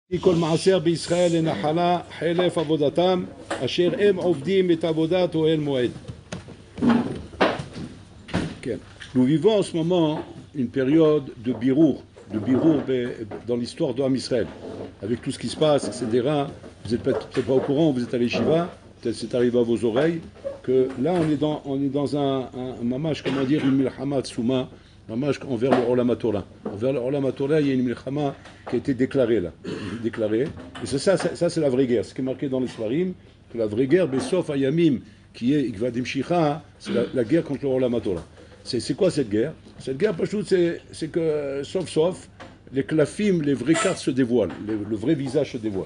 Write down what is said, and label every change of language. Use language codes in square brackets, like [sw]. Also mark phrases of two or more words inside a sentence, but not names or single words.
[he] כל מעשר בישראל לנחלה חלף עבודתם אשר הם עובדים את עבודת אוהל מועד. כן. [fr] Nous vivons en ce moment une période de birour dans l'histoire de [he] עם ישראל, [fr] avec tout ce qui se passe, etc. Vous n'êtes peut-être pas au courant, vous êtes à l'Yeshiva, peut-être c'est arrivé à vos oreilles, que là on est dans un mamash, comment dire, une [he] מלחמה עצומה, [fr] mamash envers le [he] עולם התורה. [fr] Envers le [he] עולם התורה, [fr] il y a une milchama qui a été déclarée là. Déclarée. Et ça c'est la vraie guerre. Ce qui est marqué dans les Sfarim, que la vraie guerre, [he] בסוף הימים, [fr] qui est [arc] עקבתא דמשיחא, [fr] c'est la guerre contre le Olam HaTorah. C'est quoi cette guerre? Cette guerre, c'est que, sauf, les klafim, les vraies cartes se dévoilent, le vrai visage se dévoile.